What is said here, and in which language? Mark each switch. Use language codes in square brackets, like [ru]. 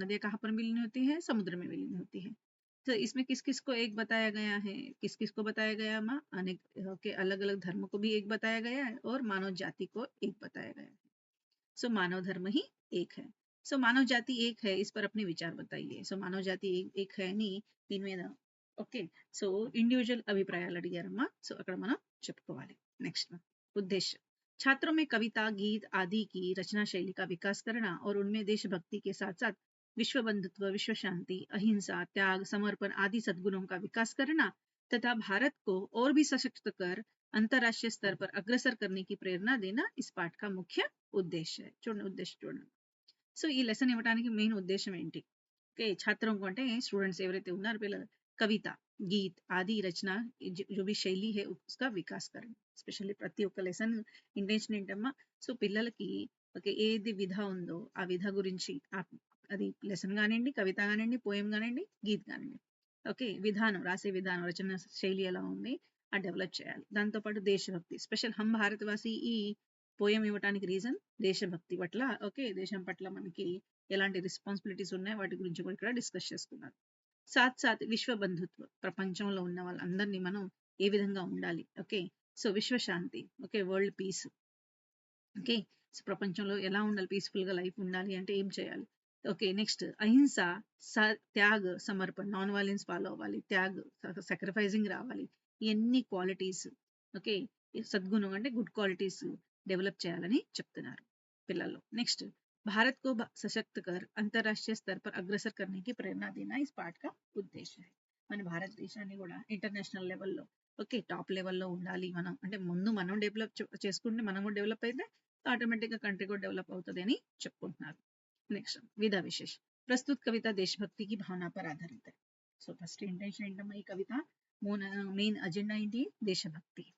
[hi] Nadia కहाँ पर विलीन होती है? समुद्र में विलीन होती है. तो इसमें किस किस को एक बताया गया है? किस किस को बताया गया माँ? अनेक के अलग अलग धर्म को भी एक बताया गया है और मानव जाति को एक बताया गया है. सो मानव धर्म ही एक है. सो मानव जाति एक है, इस पर अपने विचार बताइए. सो मानव जाति एक है नी [te] దీని మీద. ఓకే, సో ఇండివిజువల్ అభిప్రాయాలు అడిగారమ్మా. సో అక్కడ మనం చెప్పుకోవాలి. [hi] నెక్స్ట్ उद्देश्य, छात्रों में कविता, गीत आदि की रचना शैली का विकास करना और उनमें देशभक्ति के साथ साथ विश्व बंधुत्व, विश्व शांति, अहिंसा, त्याग, समर्पण आदि सद्गुणों का विकास करना तथा भारत को और भी सशक्त कर अंतर्राष्ट्रीय स्तर पर अग्रसर करने की प्रेरणा देना इस पाठ का मुख्य उद्देश्य है. [te] చూడండి ఉద్దేశం చూడండి. సో ఈ లెసన్ ఇవ్వడానికి మెయిన్ ఉద్దేశం ఏంటి? ఓకే, ఛాత్రం అంటే స్టూడెంట్స్ ఎవరైతే ఉన్నారో పిల్లలు, కవిత, [hi] गीत आदि रचना जो भी शैली है उसका विकास करना. [te] స్పెషల్లీ ప్రతి ఒక్క లెసన్ ఇంటెన్షన్ ఏంటమ్మా? సో పిల్లలకి ఓకే ఏది విధ ఉందో ఆ విధ గురించి, అది లెసన్ కానివ్వండి, కవిత కానివ్వండి, పోయం కానివ్వండి, గీత్ కానివ్వండి, ఓకే విధానం, రాసే విధానం, రచన శైలి ఎలా ఉంది ఆ డెవలప్ చేయాలి. దాంతోపాటు దేశభక్తి, స్పెషల్ హమ్ భారతవాసి ఈ పోయం ఇవ్వడానికి రీజన్ దేశభక్తి పట్ల, ఓకే దేశం పట్ల మనకి ఎలాంటి రెస్పాన్సిబిలిటీస్ ఉన్నాయి వాటి గురించి కూడా ఇక్కడ డిస్కస్ చేసుకున్నారు. [hi] సాత్ సాత్ విశ్వ బంధుత్వ, [te] ప్రపంచంలో ఉన్న వాళ్ళందరినీ మనం ఏ విధంగా ఉండాలి, ఓకే సో విశ్వశాంతి, okay world peace, okay so ప్రపంచంలో ఎలా ఉండాలి, పీస్ఫుల్ గా లైఫ్ ఉండాలి అంటే ఏం చేయాలి, ఓకే నెక్స్ట్ అహింస, త్యాగ్, సమర్పణ, నాన్ వైలెన్స్ ఫాలో అవ్వాలి, త్యాగ్ సాక్రిఫైజింగ్ రావాలి, ఇవన్నీ క్వాలిటీస్, ఓకే సద్గుణం అంటే గుడ్ క్వాలిటీస్ డెవలప్ చేయాలని చెప్తున్నారు పిల్లల్లో. [hi] నెక్స్ట్ भारत को सशक्त कर अंतर्राष्ट्रीय स्तर पर अग्रसर करने की प्रेरणा देना इस पाठ का उद्देश्य है. [te] మన భారతదేశాన్ని కూడా ఇంటర్నేషనల్ లెవెల్లో, ఓకే టాప్ లెవెల్లో ఉండాలి మనం, అంటే ముందు మనం డెవలప్ చేసుకుంటే మనం కూడా డెవలప్ అయితే ఆటోమేటిక్గా కంట్రీ కూడా డెవలప్ అవుతుంది అని చెప్పుకుంటున్నారు. [hi] నెక్స్ట్ విధా విశేష, ప్రస్తుత కవిత దేశభక్తి की भावना पर आधारित है. [te] సో ఫస్ట్ ఇంటెన్షన్ ఏంటమ్మా? ఈ కవిత మెయిన్ అజెండా ఏంటి? దేశభక్తి.